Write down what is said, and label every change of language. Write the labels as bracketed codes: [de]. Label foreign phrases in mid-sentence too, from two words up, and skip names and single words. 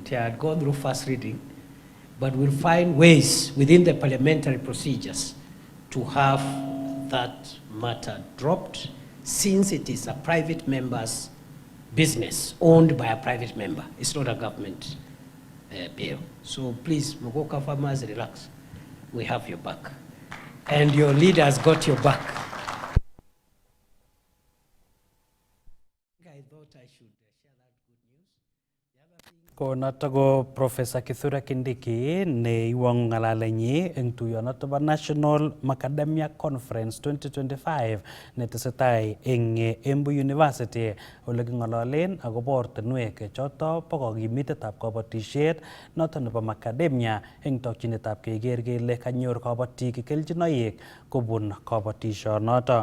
[en] It had gone through first reading, but we'll find ways within the parliamentary procedures to have that matter dropped, since it is a private member's business owned by a private member. It's not a government bill. So please, Mogoka farmers, relax. We have your back. And your leaders got your back. I thought I should share that good news. [kln] Konoto ko Professor Kithure Kindiki ne iwang ng'alalenyi eng tuyonoto bo National Macadamia Conference 2025 netesetai eng Embu University ole king'ololen akobo ortinwek choto bo kokimitetab kabatisiet noto nebo macadamia eng tokyinetab keker kele kanyor kabatik kelchinoik kobun kabatishonoto.